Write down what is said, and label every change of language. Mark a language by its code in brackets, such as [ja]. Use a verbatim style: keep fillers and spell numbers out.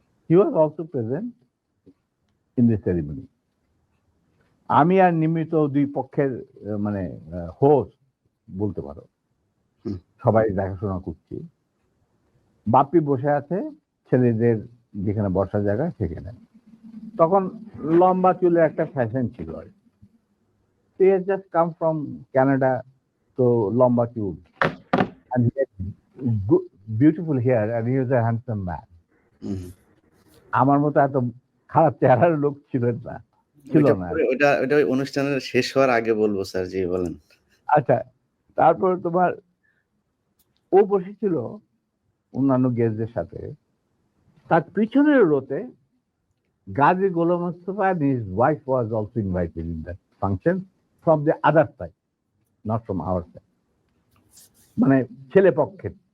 [en] He was also present in the ceremony. [bn] আমি আর নিমিত দুই পক্ষের আহ, মানে হোস্ট বলতে পারো, হুম, সবাই দেখাশোনা করছি। বাপ্পি বসে আছে ছেলেদের যেখানে বসার জায়গা সেখানে। তখন লম্বা চুলের একটা ফ্যাশন ছিল আর কি। [en] সে just come from Canada, [bn] তো লম্বা চুল [en] and he had good, beautiful hair and he was a handsome man. Hmm, hmm. [bn] আমার মতো এত খারাপ চেহারার লোক ছিলেন না, ছিল ওইটা না আর পরে, কি। ওইটা ওইটা ওই অনুষ্ঠানের শেষ হওয়ার আগে বলবো স্যার। জি বলেন। আচ্ছা, তারপর তোমার ও বসেছিল অন্যান্য গেস্টদের সাথে, তার পিছনের রোতে Gazi Golam Mostafa [en] and his wife was also invited in that function from the other side, not from our side, [bn] মানে ছেলে পক্ষের।